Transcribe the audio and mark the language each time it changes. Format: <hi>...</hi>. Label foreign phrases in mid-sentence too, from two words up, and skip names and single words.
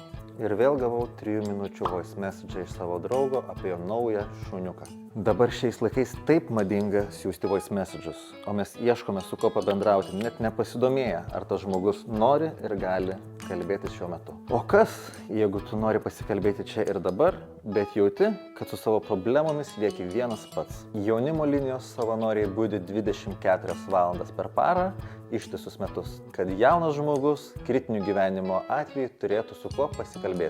<lt>Ir vėl gavau 3 minučių</lt> <en>voice message</en> <lt>iš savo draugo apie jo naują šuniuką. Dabar šiais laikais taip madinga siųsti</lt> <en>voice messages,</en> <lt>o mes ieškome su kuo pabendrauti, net nepasidomėję, ar tas žmogus nori ir gali kalbėti šiuo metu. O kas, jeigu tu nori pasikalbėti čia ir dabar, bet jauti, kad su savo problemomis lieki vienas pats. Jaunimo linijos savanoriai budi 24 valandas per parą, ištisus metus, kad jaunas žmogus kritinių gyvenimo atveju turėtų su kuo pasikalbėti.</lt>